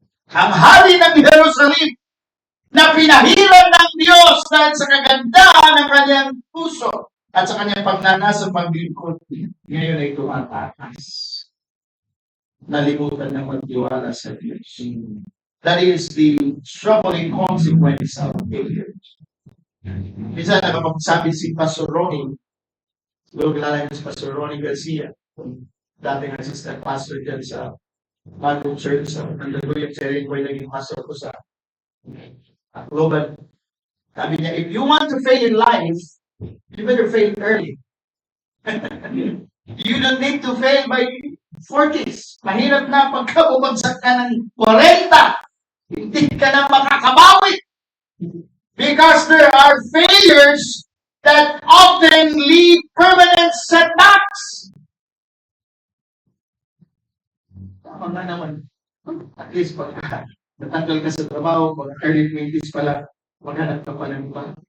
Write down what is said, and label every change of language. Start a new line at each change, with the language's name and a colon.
Filipino: Ang hari ng Jerusalem na pinahiran ng Diyos dahil sa kagandahan ng kanyang puso at sa kanyang pagnanasa paglingkod, ngayon ay tumatakas. Nalimutan ng magtiwala sa Diyos.
English: That is the troubling consequence of failure.
Filipino: Minsan nakapagsabi si Pastor Ronnie, siguro kilala niyo si Pastor Ronnie Garcia, dating assistant pastor dyan sa Bagong Church, sa Mandaluyong Sering Boy, naging pastor ko sa Global. Sabi niya,
English: if you want to fail in life, you better fail early. You don't need to fail by 40s.
Filipino: Mahirap na pagka bumagsak ka ng 40. Hindi ka na makakabawi.
English: Because there are failures that often leave permanent setbacks.
Filipino: Tama nga naman. At least pagka natanggal ka sa trabaho, pag early 20s pala, maghanap ka pa ng iba.